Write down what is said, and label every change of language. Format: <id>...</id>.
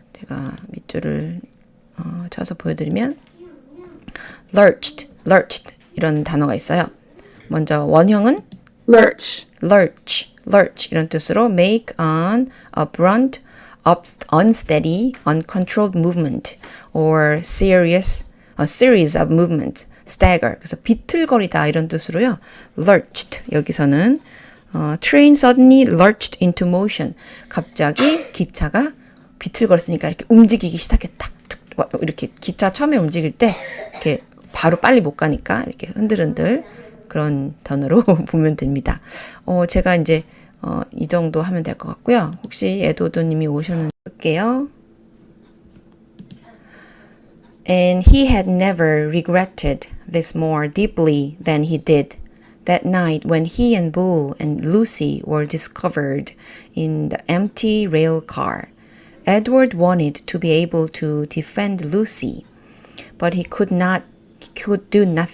<ko>제가 밑줄을 쳐서 보여드리면 lurched 이런 단어가 있어요. 먼저 원형은</ko> <en>lurch</en> <ko>이런 뜻으로</ko> <en>make an abrupt, unsteady, uncontrolled movement or a series of movements, stagger.</en> <ko>그래서 비틀거리다 이런 뜻으로요.</ko> <en>lurched</en> <ko>여기서는</ko> <en>train suddenly lurched into motion.</en> <ko>갑자기 기차가 비틀거렸으니까 이렇게 움직이기 시작했다. 이렇게 기차 처음에 움직일 때 이렇게 바로 빨리 못 가니까 이렇게 흔들흔들 그런 단어로 보면 됩니다. 제가 이제 이 정도 하면 될 것 같고요. 혹시 에드워드님이 오셨는지 볼게요.</ko> <en>And he had never regretted this more deeply than he did that night when he and Bull and Lucy were discovered in the empty rail car. Edward wanted to be able to defend Lucy, but he could do nothing.</en>